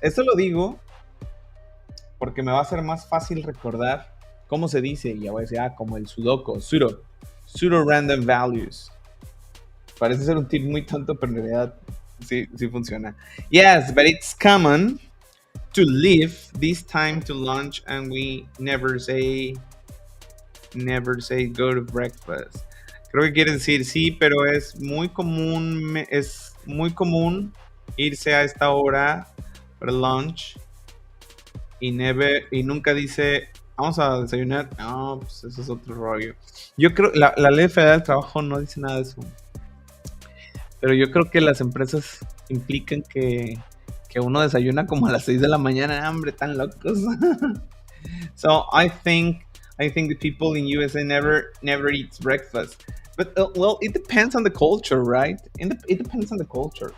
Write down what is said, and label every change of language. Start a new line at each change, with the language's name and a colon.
Spanish: Eso lo digo porque me va a ser más fácil recordar cómo se dice. Y ya voy a decir, como el sudoku.
English: Pseudo random values.
Spanish: Parece ser un tip muy tonto, pero en realidad sí funciona.
English: Yes, but it's common to leave this time to lunch and we never say go to breakfast.
Spanish: Creo que quiere decir sí, pero es muy común irse a esta hora para lunch y nunca dice vamos a desayunar. No, pues eso es otro rollo. Yo creo la ley federal del trabajo no dice nada de eso, pero yo creo que las empresas implican que uno desayuna como a las 6 de la mañana. Hombre, tan locos.
English: So I think the people in USA never eats breakfast. But well, it depends on the culture, right? It depends on the culture.